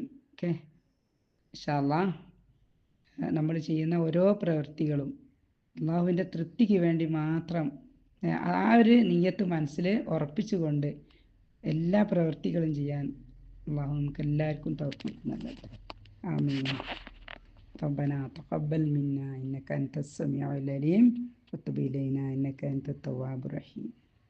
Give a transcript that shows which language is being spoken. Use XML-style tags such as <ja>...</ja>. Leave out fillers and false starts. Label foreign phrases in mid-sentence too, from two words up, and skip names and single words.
<ml>ഓക്കെ,</ml> <ar>إن شاء الله</ar> <ml>നമ്മൾ ചെയ്യുന്ന ഓരോ പ്രവൃത്തികളും അള്ളാഹുവിൻ്റെ തൃപ്തിക്ക് വേണ്ടി മാത്രം ആ ഒരു നിയ്യത്ത് മനസ്സിൽ ഉറപ്പിച്ചുകൊണ്ട് എല്ലാ പ്രവൃത്തികളും ചെയ്യാൻ അള്ളാഹു നമുക്ക് എല്ലാവർക്കും തൗഫീഖ് നൽകട്ടെ. ആമീൻ.</ml> <ar>ربنا تقبل منا إنك أنت السميع العليم وتب إلينا إنك أنت التواب الرحيم.</ar>